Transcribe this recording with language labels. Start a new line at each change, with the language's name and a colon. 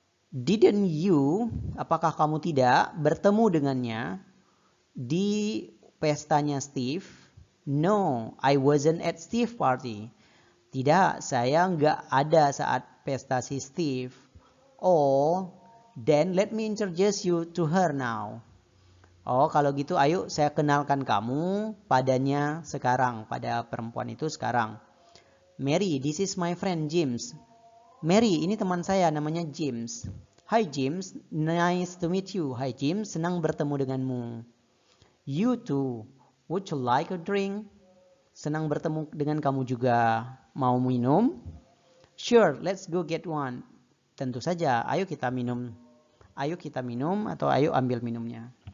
Indonesian: Didn't you, apakah kamu tidak bertemu dengannya di pestanya Steve?
English: No, I wasn't at Steve's party.
Indonesian: Tidak, saya nggak ada saat pesta si Steve.
English: Oh, then let me introduce you to her now.
Indonesian: Oh, kalau gitu ayo saya kenalkan kamu padanya sekarang, pada perempuan itu sekarang.
English: Mary, this is my friend James. Mary,
Indonesian: ini teman saya namanya James.
English: Hi James, nice to meet you.
Indonesian: Hi James, senang bertemu denganmu.
English: You too, would you like a drink?
Indonesian: Senang bertemu dengan kamu juga. Mau minum?
English: Sure, let's go get one.
Indonesian: Tentu saja, ayo kita minum. Ayo kita minum atau ayo ambil minumnya.